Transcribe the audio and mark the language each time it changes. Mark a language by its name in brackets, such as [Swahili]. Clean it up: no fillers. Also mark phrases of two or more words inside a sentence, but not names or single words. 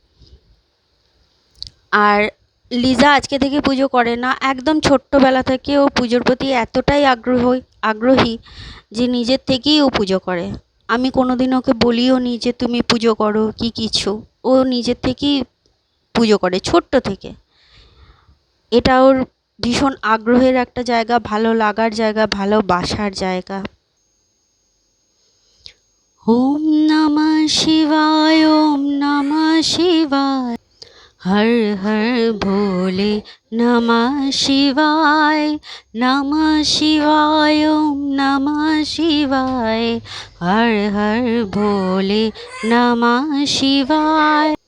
[Bangla] আর লিজা আজকে থেকে পুজো করে না, একদম ছোট্টবেলা থেকে ও পুজোর প্রতি এতটাই আগ্রহী যে নিজের থেকেই ও পুজো করে। আমি কোনোদিন ওকে বলিও নি যে তুমি পুজো করো কি কিছু। ও নিজের থেকেই পুজো করে ছোট্ট থেকে। এটা ওর ভীষণ আগ্রহের একটা জায়গা, ভালো লাগার জায়গা, ভালোবাসার জায়গা। [Sanskrit] ওম নমঃ শিবায়, ওম নমঃ শিবায়, [Hindi] हर हर भोले [Sanskrit] नमः शिवाय, नमः शिवाय, ओम नमः शिवाय, [Hindi] हर हर भोले [Sanskrit] नमः शिवाय।